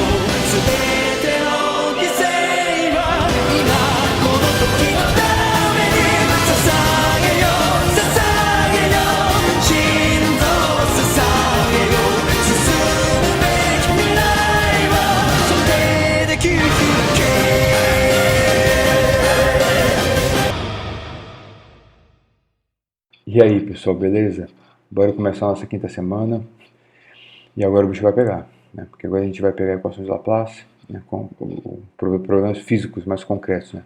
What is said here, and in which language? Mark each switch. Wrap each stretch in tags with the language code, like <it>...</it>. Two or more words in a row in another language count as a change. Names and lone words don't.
<ja>全ての犠牲は今この時のために捧げよ捧げよ心臓を捧げよ。進むべき未来はそれで切り開け。</ja> <pt>E aí, pessoal, beleza? Bora começar a nossa quinta semana. E agora o bicho vai pegar, né? Porque agora a gente vai pegar equações de Laplace, né? Com problemas físicos mais concretos, né?</pt>